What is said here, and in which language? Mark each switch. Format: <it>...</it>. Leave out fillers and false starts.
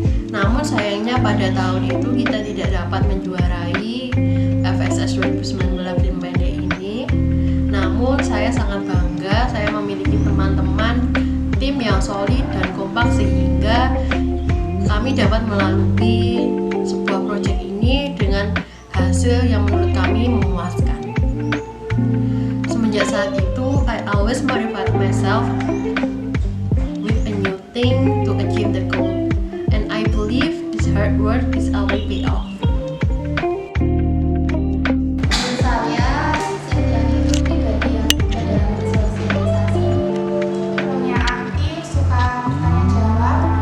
<id>Namun sayangnya pada tahun itu kita tidak dapat menjuarai FSS 2019 film pendek ini. Namun saya sangat bangga saya memiliki teman-teman tim yang solid dan kompak sehingga kami dapat melalui sebuah proyek ini dengan hasil yang menurut kami memuaskan. Semenjak saat itu,</id> <en>I always motivate myself with a new thing to achieve the goal, and I believe this hard work is always pay off.</en> <id>Saya Septiani itu pribadi yang suka dalam bersosialisasi, orangnya aktif, suka bertanya jawab,</id>